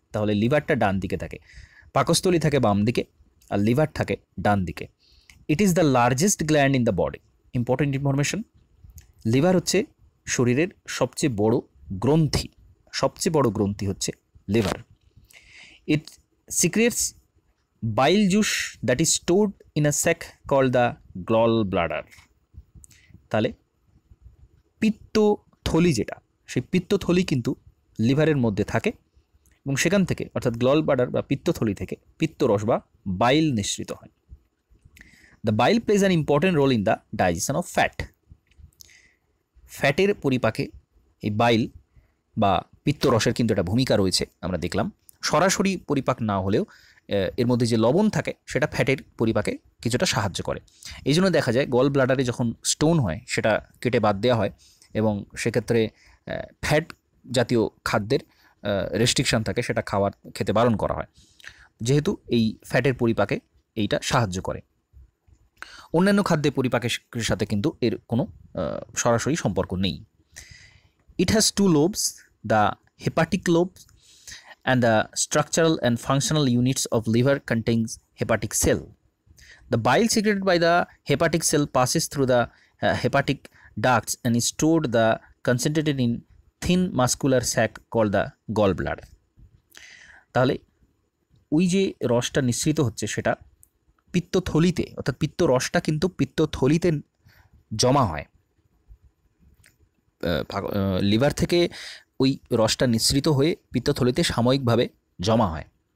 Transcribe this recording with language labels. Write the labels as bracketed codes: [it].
[bn] তাহলে লিভারটা ডান দিকে থাকে, পাকস্থলী থাকে বাম দিকে আর লিভার থাকে ডান দিকে। [en] It is the largest gland in the body. Important information, [bn] liver হচ্ছে শরীরের সবচেয়ে বড় গ্রন্থি, সবচেয়ে বড় গ্রন্থি হচ্ছে liver. [en] It secretes bile juice that is stored in a sac called the gallbladder. [bn] তাহলে পিত্তথলি যেটা, সেই পিত্তথলি কিন্তু লিভারের মধ্যে থাকে এবং সেখান থেকে অর্থাৎ গ্ললব্লাডার বা পিত্তথলি থেকে পিত্তরস বা বাইল নিঃসৃত হয়। [en] The bile plays an important role in the digestion of fat. [bn] ফ্যাটের পরিপাকে এই বাইল বা পিত্তরসের কিন্তু একটা ভূমিকা রয়েছে, আমরা দেখলাম। সরাসরি পরিপাক না হলেও এর মধ্যে যে লবণ থাকে সেটা ফ্যাটের পরিপাকে কিছুটা সাহায্য করে। এই জন্য দেখা যায় গল ব্লাডারে যখন স্টোন হয় সেটা কেটে বাদ দেওয়া হয় এবং সেক্ষেত্রে ফ্যাট জাতীয় খাদ্যের রেস্ট্রিকশান থাকে, সেটা খেতে বারণ করা হয়, যেহেতু এই ফ্যাটের পরিপাকে এইটা সাহায্য করে। অন্যান্য খাদ্যের পরিপাকের সাথে কিন্তু এর কোনো সরাসরি সম্পর্ক নেই। [en] It has two lobes, the hepatic lobes and the structural and functional units of liver contains hepatic cell. The bile secreted by the hepatic cell passes through the hepatic ducts and is stored concentrated in thin muscular sac called the gallbladder. [bn] তাহলে ওই যে রসটা নিঃসৃত হচ্ছে সেটা পিত্তথলিতে, অর্থাৎ পিত্তরসটা কিন্তু পিত্তথলিতে জমা হয়। লিভার থেকে ওই রসটা নিঃসৃত হয়ে পিত্তথলিতে সাময়িকভাবে জমা হয়।